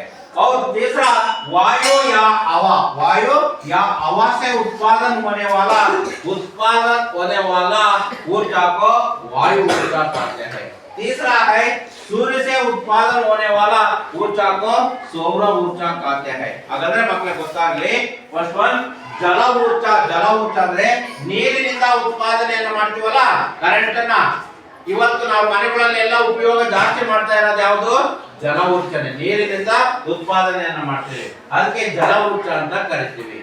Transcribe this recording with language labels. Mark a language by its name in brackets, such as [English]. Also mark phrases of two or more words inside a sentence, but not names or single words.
[Hindi] और तीसरा वायु या हवा से उत्पादन होने वाला ऊर्जा को वायु ऊर्जा कहते हैं. तीसरा है सूर्य से उत्पादन होने वाला ऊर्जा को सौर ऊर्जा कहते हैं. [Kannada] ಹಾಗಾದ್ರೆ ಮಕ್ಕಳೇ ಗೊತ್ತಾಗ್ಲಿ, [English] first one [Kannada] ಜಲ ಊರ್ಜಾ ಅಂದ್ರೆ ನೀರಿನಿಂದ ಉತ್ಪಾದನೆಯನ್ನು ಮಾಡ್ತೀವಲ್ಲ ಕರೆಂಟ್ ಅನ್ನ. ಇವತ್ತು ನಾವು ಮನೆಗಳಲ್ಲಿ ಎಲ್ಲ ಉಪಯೋಗ ಜಾಸ್ತಿ ಮಾಡ್ತಾ ಇರೋದು ಯಾವುದು? ಜಲ ಊರ್ಜನೆ. ನೀರಿನಿಂದ ಉತ್ಪಾದನೆಯನ್ನ ಮಾಡ್ತೀವಿ, ಅದಕ್ಕೆ ಜಲ ಊರ್ಜಾ ಅಂತ ಕರಿತೀವಿ.